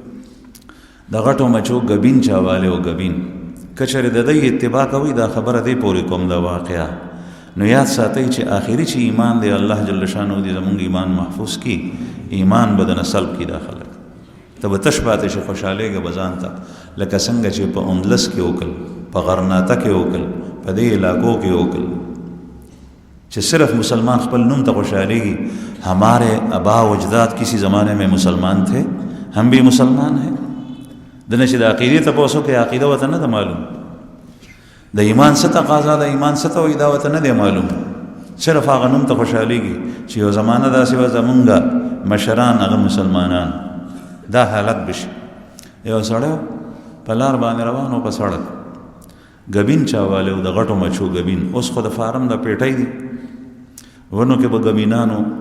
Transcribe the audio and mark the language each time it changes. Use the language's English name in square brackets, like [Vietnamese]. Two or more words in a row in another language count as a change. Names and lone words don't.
[Pashto] د غټو مچو ګبین چاوالی او ګبین که چېرې د دوی اتباع کوئ دا خبره دې پورې کوم دا واقعه نو یاد ساتئ چې آخري چې ایمان دی الله جل شانه دې زموږ ایمان محفوظ کی ایمان به دنه سلب کی دا خلک ته به تش پاتې شي خوشحالېږه به ځان ته لکه څنګه چې په اندلس کې وکړل په غرناطه کې وکړل په دې علاقو کې وکړل چې صرف مسلمان خپل نوم ته خوشحالېږي [Urdu] ہمارے آبا و اجداد کسی زمانے میں مسلمان تھے ہم بھی مسلمان ہیں [Pashto] دنه چې د عقیدې تپوس وکړې عقیده ورته نه ده معلوم د ایمان څه تقاضا د ایمان څه ته وایي دا ورته نه دی معلوم صرف هغه نوم ته خوشحالېږي چې یو زمانه داسې وه زمونږ مشران هغه مسلمانان دا حالت بشي یو سړی په لار باندې روان و په سړک ګبین چاوالی و د غټو مچو ګبین اوس خو د فارم د پیټۍ دي ونو کې به ګبینانو